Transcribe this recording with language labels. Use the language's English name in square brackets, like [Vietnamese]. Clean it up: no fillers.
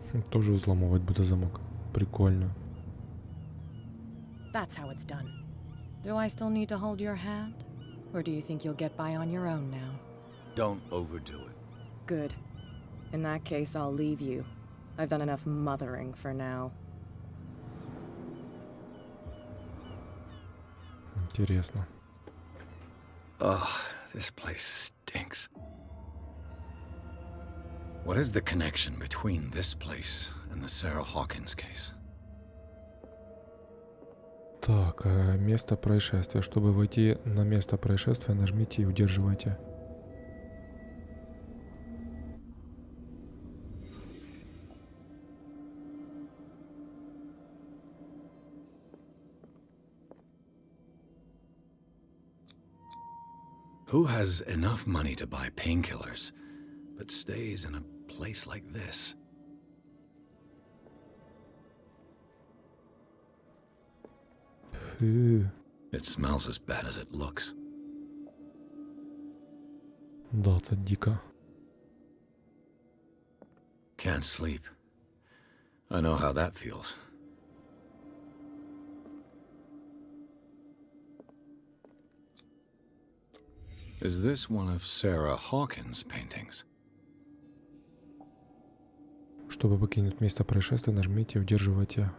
[Russian] Тоже взламывать буде замок. Прикольно. [English] That's how it's done. Do I still need to hold your hand? Or do you think you'll get by on your own now? Don't overdo it. Good. In that case, I'll leave you. I've done enough mothering for now. [Russian] Интересно. [English] Ugh, this place stinks. What is the connection between this place and the Sarah Hawkins case? [Russian] Так, место происшествия. Чтобы войти на место происшествия, нажмите и удерживайте. [English] Who has enough money to buy painkillers, but stays in a place like this? [Russian] Фу. [English] It smells as bad as it looks. [Ukrainian] Да, це дико. [English] Can't sleep. I know how that feels. Is this one of Sarah Hawkins' paintings? [Russian] Чтобы покинуть место происшествия, нажмите и удерживайте.